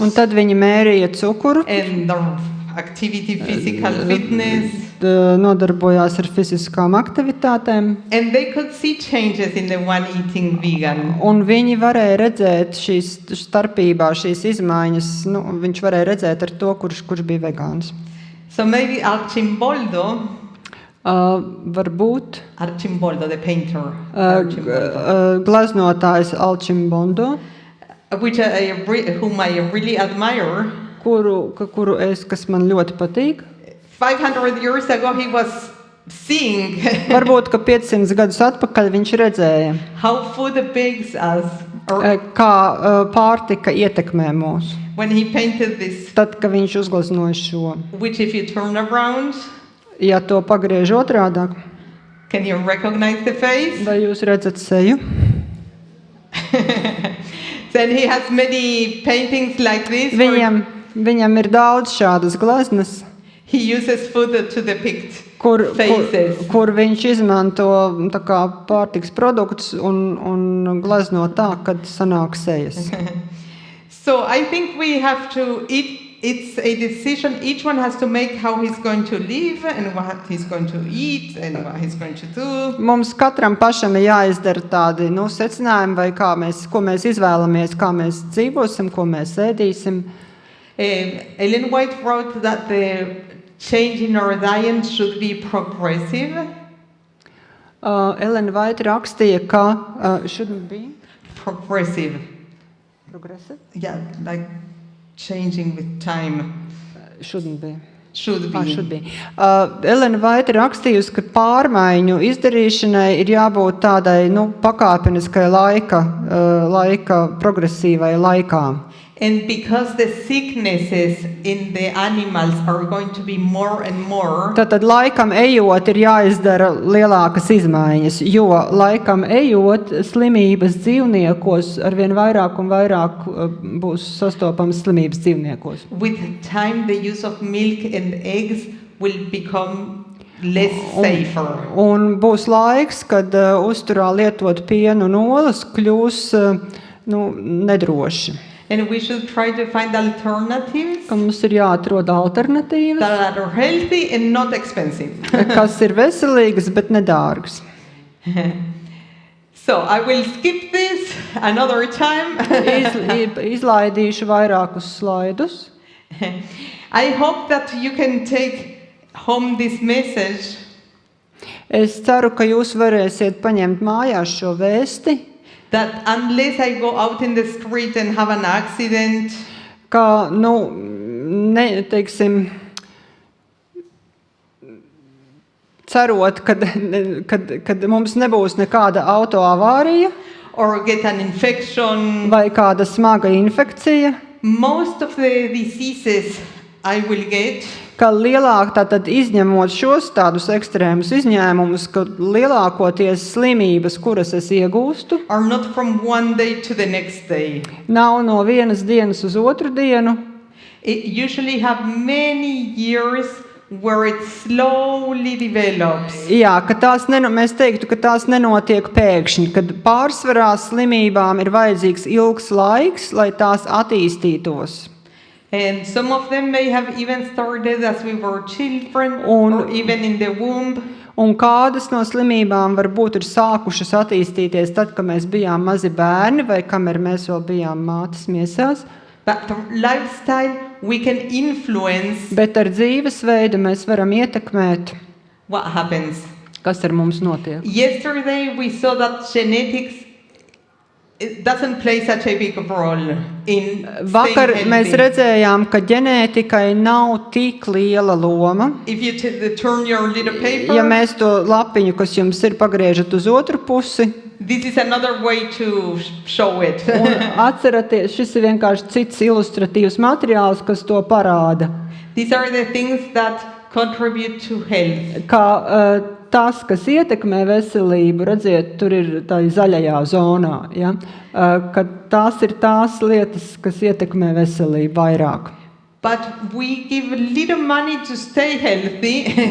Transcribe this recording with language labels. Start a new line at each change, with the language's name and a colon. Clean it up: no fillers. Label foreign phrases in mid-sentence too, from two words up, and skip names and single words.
Latvian: Un tad viņi mērīja cukuru,
English: and their activity, physical fitness,
Latvian: nodarbojās ar fiziskām aktivitātēm,
English: and they could see changes in the one eating vegan.
Latvian: un viņi varēja redzēt šīs starpībā, šīs izmaiņas, viņš varēja redzēt ar to, kurš bija vegāns.
English: So maybe Archimboldo,
Latvian: Varbūt
English: the painter, Archimboldo,
Latvian: glaznotājs Archimboldo,
English: whom I really admire.
Latvian: Kas man ļoti patīk.
English: 500 years ago he was seeing
Latvian: Varbūt, ka 500 gadus atpakaļ viņš redzēja,
English: how food affects us, or
Latvian: kā pārtika ietekmē mūs.
English: when he painted this,
Latvian: Tad, kad viņš uzgleznoja šo,
English: which if you turn around,
Latvian: ja to pagriež otrādāk,
English: can you recognize the face?
Latvian: vai jūs redzat seju?
English: Then he has many paintings like this. Where
Latvian: Viņam ir daudz šādas gleznas,
English: he uses food to depict
Latvian: kur
English: faces.
Latvian: viņš izmanto tā kā pārtiks produktus un glezno tā, kad sanāk sejas.
English: So I think we have to eat. It's a decision each one has to make how he's going to live and what he's going to eat and what he's going to do.
Latvian: Mums katram pašam ir jāizdara tādi secinājumi, vai ko mēs izvēlamies, kā mēs dzīvosim, ko mēs ēdīsim.
English: Ellen White wrote that the change in our diet should be progressive.
Latvian: Ellen White rakstīja, ka
English: shouldn't be Progressive. progressive. Yeah, like changing with time. Shouldn't be. Should be. Should be.
Latvian: Ellen White rakstījusi, ka pārmaiņu izdarīšanai ir jābūt tādai pakāpeniskai laika progresīvai laikā.
English: And because the sicknesses in the animals are going to be more and more,
Latvian: Tad laikam ejot ir jāizdara lielākas izmaiņas, jo laikam ejot slimības dzīvniekos arvien vairāk un vairāk būs sastopamas slimības dzīvniekos.
English: with time the use of milk and eggs will become less safer.
Latvian: Un būs laiks, kad uzturā lietot pienu un olas kļūs nedroši.
English: And we should try to find alternatives
Latvian: Ka mums ir jāatrod alternatīvas,
English: that are healthy and not expensive.
Latvian: kas ir veselīgas, bet nedārgas.
English: So I will skip this another time.
Latvian: Izlaidīšu vairākus slaidus.
English: I hope that you can take home this message
Latvian: Es ceru, ka jūs varēsiet paņemt mājās šo vēsti,
English: that unless I go out in the street and have an accident,
Latvian: ka, cerot, kad mums nebūs nekāda autoavārija
English: or get an infection,
Latvian: vai kāda smaga infekcija,
English: most of the diseases I will get
Latvian: ka lielāk, tātad izņemot šos tādus ekstrēmus izņēmumus, ka lielākoties slimības, kuras es iegūstu,
English: are not from one day to the next day.
Latvian: nav no vienas dienas uz otru dienu.
English: It usually have many years where it slowly develops.
Latvian: Jā, ka mēs teiktu, ka tās nenotiek pēkšņi, kad pārsvarā slimībām ir vajadzīgs ilgs laiks, lai tās attīstītos.
English: And some of them may have even started as we were children or even in the womb.
Latvian: Un kādas no slimībām varbūt ir sākušas attīstīties tad, kad mēs bijām mazi bērni vai kamēr mēs vēl bijām mātes miesās.
English: But through lifestyle we can influence
Latvian: Bet ar dzīvesveidu mēs varam ietekmēt,
English: what happens.
Latvian: kas ar mums notiek.
English: Yesterday we saw that genetics it doesn't play such a big role in
Latvian: Vakar
English: staying
Latvian: mēs
English: healthy.
Latvian: redzējām, ka ģenētikai nav tik liela loma.
English: If you turn your little paper,
Latvian: Ja mēs to lapiņu, kas jums ir, pagriežat uz otru pusi,
English: this is another way to show it.
Latvian: un atceraties, šis ir vienkārši cits ilustratīvs materiāls, kas to parāda.
English: These are the things that contribute to health.
Latvian: Kā tas, kas ietekmē veselību, redziet, tur ir tā zaļajā zonā, ka tās ir tās lietas, kas ietekmē veselību vairāk.
English: but we give little money to stay healthy.